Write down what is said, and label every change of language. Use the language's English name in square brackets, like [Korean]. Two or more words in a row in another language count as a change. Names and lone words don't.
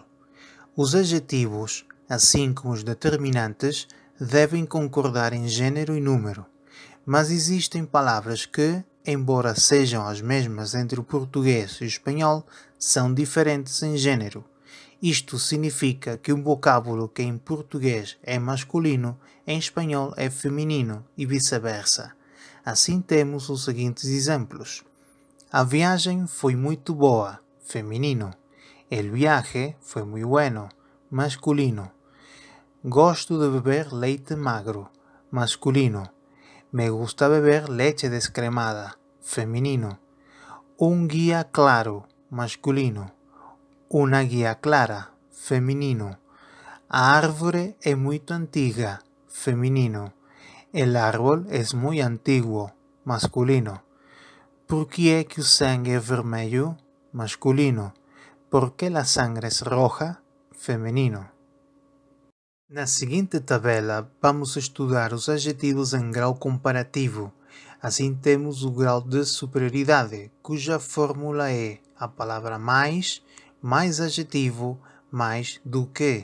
[Portuguese] Os adjetivos, assim como os determinantes, devem concordar em gênero e número, mas existem palavras que, embora sejam as mesmas entre o português e o espanhol, são diferentes em gênero. Isto significa que um vocábulo que em português é masculino, em espanhol é feminino e vice-versa. Assim temos os seguintes exemplos. A viagem foi muito boa, feminino. [Spanish] El viaje fue muy bueno, [Portuguese] masculino. Gosto de beber leite magro, masculino. [Spanish] Me gusta beber leche descremada, feminino. Un guía claro, masculino. Una guía clara, [Portuguese] feminino. A árvore é muito antiga, feminino. [Spanish] El árbol es muy antiguo, [Portuguese] masculino. Por que é que o sangue é vermelho, masculino? [Spanish] ¿Por qué la sangre es roja? [Portuguese] Feminino. Na seguinte tabela, vamos estudar os adjetivos em grau comparativo. Assim temos o grau de superioridade, cuja fórmula é a palavra mais, mais adjetivo, mais do que.